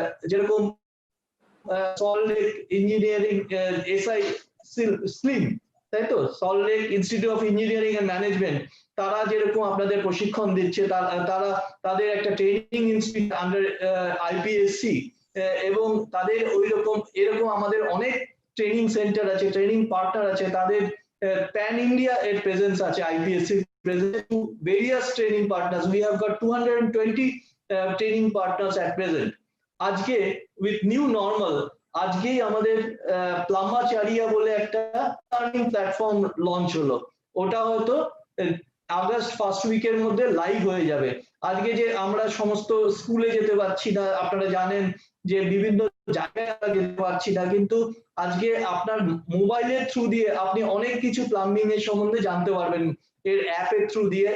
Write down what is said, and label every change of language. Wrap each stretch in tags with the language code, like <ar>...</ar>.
<bn>যেরকম salt lake engineering SI slim, তাই তো, salt lake institute of engineering and management, তারা যেরকম আপনাদের প্রশিক্ষণ দিচ্ছে, তারা তাদের একটা ট্রেনিং ইনস্টিটিউট আন্ডার আইপিএসসি, এবং তাদের এরকম আমাদের অনেক ট্রেনিং সেন্টার আছে, ট্রেনিং পার্টনার আছে, তাদের প্যান ইন্ডিয়া এর প্রেজেন্স আছে IPSC</bn> <en>presented to various training partners. We have got 220 training partners at present.</en> <bn>আজকে</bn> <en>with new normal,</en> <bn>আজকেই আমাদের প্লাম্বাচারিয়া বলে একটা লার্নিং প্ল্যাটফর্ম লঞ্চ হলো। ওটা হয়তো আগস্ট ফার্স্ট উইকের মধ্যে লাইভ হয়ে যাবে। আজকে যে আমরা সমস্ত স্কুলে যেতে পারছি না, আপনারা জানেন যে বিভিন্ন জায়গায় আমরা যেতে পারছি না, কিন্তু আজকে আপনার মোবাইলের থ্রু দিয়ে আপনি অনেক কিছু প্লাম্বিং এর সম্বন্ধে জানতে পারবেন এর অ্যাপের থ্রু দিয়ে।</bn>